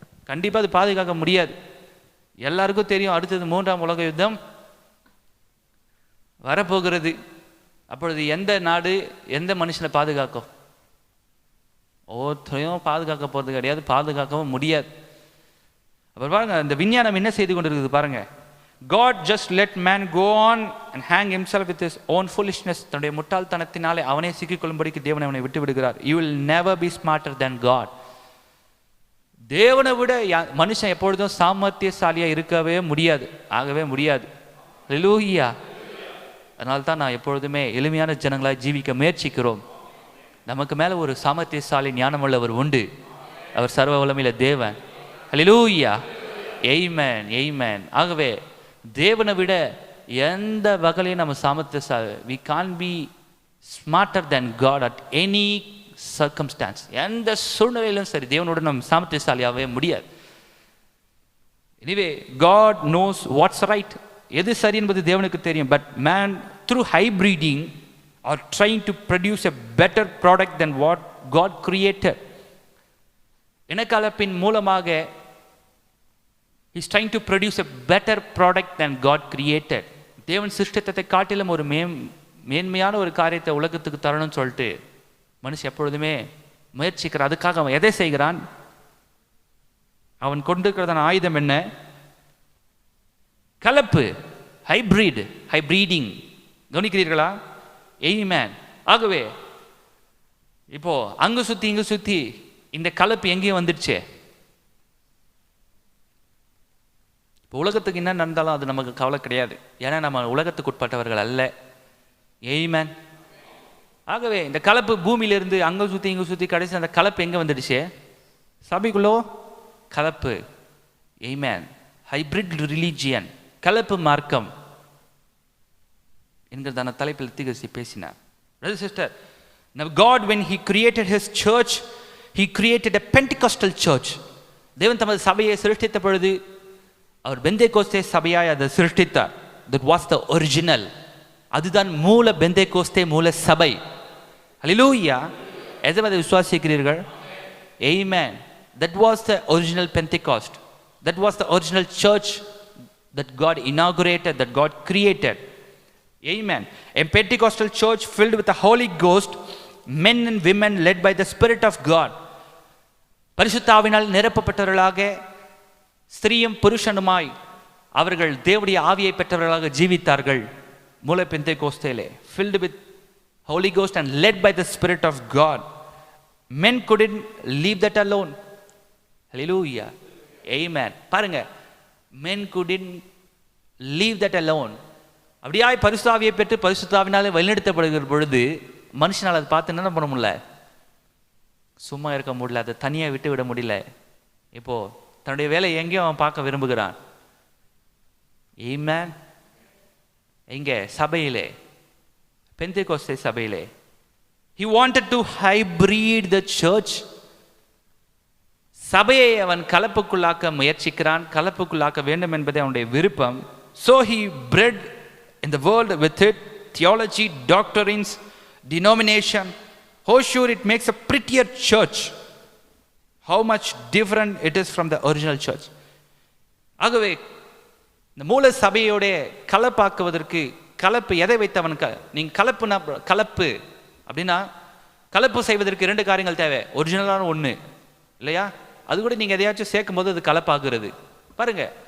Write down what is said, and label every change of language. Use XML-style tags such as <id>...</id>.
<ta>கண்டிப்பாக அது பாதுகாக்க முடியாது. எல்லாருக்கும் தெரியும், அடுத்தது 3ஆம் உலக யுத்தம் வரப்போகிறது. அப்பொழுது எந்த நாடு எந்த மனுஷனை பாதுகாக்கும்? ஒவ்வொருத்தரையும் பாதுகாக்க போகிறது கிடையாது, பாதுகாக்கவும் முடியாது. அப்புறம் பாருங்க, இந்த விஞ்ஞானம் என்ன செய்து கொண்டிருக்குது பாருங்க.</ta> <en>God just let man go on and hang himself with his own foolishness.</en> <ta>தன்னுடைய முட்டாள்தனத்தினாலே அவனே சிக்கிக்கொள்ளும்படிக்கு தேவன் அவனை விட்டு விடுகிறார்.</ta> <en>You will never be smarter than God.</en> <ta>தேவனை விட மனுஷன் எப்பொழுதும் சாமர்த்தியசாலியா இருக்கவே முடியாது, ஆகவே முடியாது. ஹல்லேலூயா. அதனால தான் நான் எப்பொழுதுமே எளிமையான ஜனங்களாக ஜீவிக்க முயற்சிக்கிறோம். நமக்கு மேலே ஒரு சாமர்த்தியசாலி ஞானமுள்ளவர் உண்டு. அவர் சர்வ வல்லமையுள்ள தேவன். ஹல்லேலூயா. ஆமென், ஆமென். ஆகவே தேவனை விட எந்த வகையிலையும் நம்ம சாமர்த்தியசாலி,</ta> <en>we can't be smarter than God at any circumstance.</en> <ta>எந்த சூழ்நிலையிலும் சரி தேவனோட நம்ம சாமர்த்தியசாலியாகவே முடியாது.</ta> <en>Anyway, God knows what's right.</en> <ta>எது சரி என்பது தேவனுக்கு தெரியும்.</ta> <en>But man through hybriding are trying to produce a better product than what God created.</en> <ta>இனக்கலப்பின் மூலமாக</ta> <en>he's trying to produce a better product than God created.</en> <ta>தேவன் சிருஷ்டித்ததை காட்டிலும் ஒரு மேன்மையான ஒரு காரியத்தை உலகத்துக்கு தரணும்னு சொல்லிட்டு மனுஷன் எப்பொழுதுமே முயற்சிக்கிறான். அதுக்காக அவன் எதை செய்கிறான்? அவன் கொண்டிருக்கிறதான ஆயுதம் என்ன? கலப்பு, ஹைப்ரீடிங். கவனிக்கிறீர்களா? ஆமென். ஆகவே இப்போ அங்கு சுத்தி இங்கு சுத்தி இந்த கலப்பு எங்கேயும் வந்துடுச்சே. இப்போ உலகத்துக்கு என்ன நடந்தாலும் அது நமக்கு கவலை கிடையாது. ஏன்னா நம்ம உலகத்துக்கு உட்பட்டவர்கள் அல்ல. ஆமென். ஆகவே இந்த கலப்பு பூமியிலிருந்து அங்கே சுற்றி இங்கே சுற்றி கடைசி அந்த கலப்பு எங்கே வந்துடுச்சு? சபைக்குள்ளோ கலப்பு. ஆமென். ஹைப்ரிட் ரிலீஜியன், கலப்பு மார்க்கம் என்கிறதான தலைப்பில் தீர்க்கதரிசி பேசினார்.</ta> <en>Brother sister, now God when he created his church, he created a Pentecostal church.</en> <ta>தேவன் தமது சபையை சிருஷ்டித்த பொழுது அவர் பெந்தேகோஸ்தே சபையாய் அதை சிருஷ்டித்தார்.</ta> <en>That was the original.</en> <ta>அதுதான் மூல பெந்தேகோஸ்தே, மூல சபை. ஹல்லேலூயா. எதை விசுவாசிக்கிறீர்கள்? ஆமென்.</ta> <en>That was the original Pentecost. That was the original church that God inaugurated, that God created. Amen. A Pentecostal church filled with the Holy Ghost, men and women led by the Spirit of God.</en> <ta>பரிசுத்தாவினால் நிரப்பப்பட்டவர்களாக ஸ்திரீயும் புருஷனுமாய் அவர்கள் தேவனுடைய ஆவியை பெற்றவர்களாக ஜீவித்தார்கள். மூல பெந்தேகோஸ்தேலே</ta> <en>filled with Holy Ghost and led by the Spirit of God. Men couldn't leave that alone. Hallelujah. Amen. பாருங்க, men couldn't leave that alone.</en> <ta>அப்படியாய் பரிசுத்தாவியை பெற்று பரிசுத்தாவினாலே வழிநடத்தப்படுகிற பொழுது மனுஷனால் அதை பார்த்து என்ன பண்ண முடியல, சும்மா இருக்க முடியல, அதை தனியாக விட்டு விட முடியல. இப்போ தன்னுடைய வேலையை எங்கேயும் அவன் பார்க்க விரும்புகிறான். Amen. எங்கே? சபையிலே, பெந்தேகோஸ்தே சபையிலே.</ta> <en>He wanted to hybrid the church.</en> <ta>சபையை அவன் கலப்புக்குள்ளாக்க முயற்சிக்கிறான், கலப்புக்குள்ளாக்க வேண்டும் என்பதே அவனுடைய விருப்பம்.</ta> <en>So he bred in the world with it theology, doctrines, denomination. How sure it makes a prettier church. How much different it is from the original church.</en> <ta>ஆகவே இந்த மூல சபையோட கலப்பாக்குவதற்கு கலப்பு எதை வைத்தவன் நீங்கள் கலப்புனா கலப்பு அப்படின்னா கலப்பு செய்வதற்கு 2 காரியங்கள் தேவை. ஒரிஜினலான ஒன்று இல்லையா, அது கூட நீங்கள் எதையாச்சும் சேர்க்கும் போது அது கலப்பாகிறது பாருங்க.</ta>